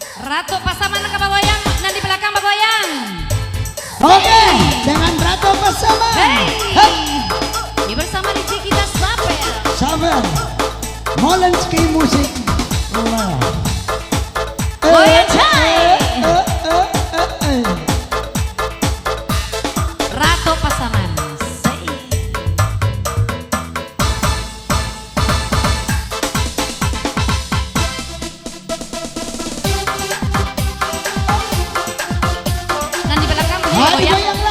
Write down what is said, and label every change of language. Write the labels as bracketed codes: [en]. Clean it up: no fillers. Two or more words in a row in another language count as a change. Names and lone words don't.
[id] Ratu Pasaman ke Bagoyang dan di belakang Bagoyang. Oke, dengan Ratu Pasaman. Hey. Ini bersama DJ kita Saber. Saber. Molenski musik. Wah. Goyang Cai. Ratu Pasaman. Dan di belakang Bagoyang.